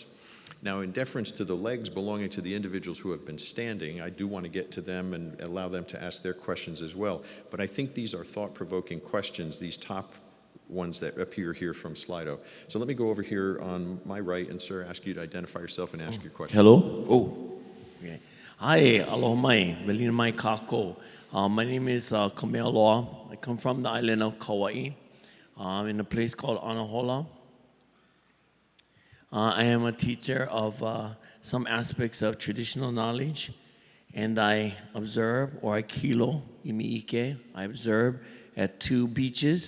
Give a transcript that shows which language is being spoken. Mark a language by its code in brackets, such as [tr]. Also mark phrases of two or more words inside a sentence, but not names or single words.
[en] Now, in deference to the legs belonging to the individuals who have been standing, I do want to get to them and allow them to ask their questions as well. But I think these are thought-provoking questions, these top ones that appear here from Slido. So let me go over here on my right and, sir, ask you to identify yourself and ask your question. Hello. Oh. Okay. Hi, [haw] aloha mai. Melina mai kako. [en] My name is Kamea Loa. I come from the island of Kauai, in a place called Anahola. I am a teacher of some aspects of traditional knowledge, and I observe, or I [haw] kilo, imiike, [en] I observe at 2 beaches.